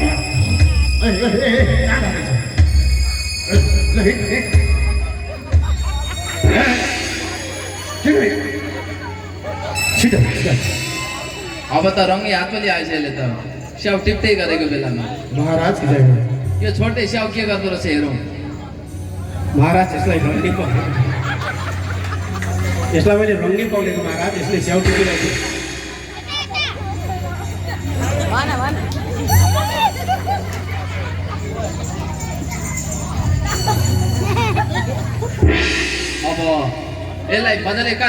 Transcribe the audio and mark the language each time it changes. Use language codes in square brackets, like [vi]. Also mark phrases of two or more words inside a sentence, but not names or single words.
[ne] कहाँ जाँदैछ? ल हिँड हिँड। किन हिँड? छिटो छिटो। अब त रङ्गी हात पनि आएछ यसले त, स्याउ टिप्दै गरेको बेलामा। [hi] महाराज की जय हो। [ne] यो छोड्दै स्याउ के गर्दो रहेछ हेरौँ। महाराज यसलाई रङ्गी पक्रेको, यसलाई मैले रङ्गी पक्रेको महाराज। यसले स्याउ टिपिरहेको। अब यसलाई मजाले कस।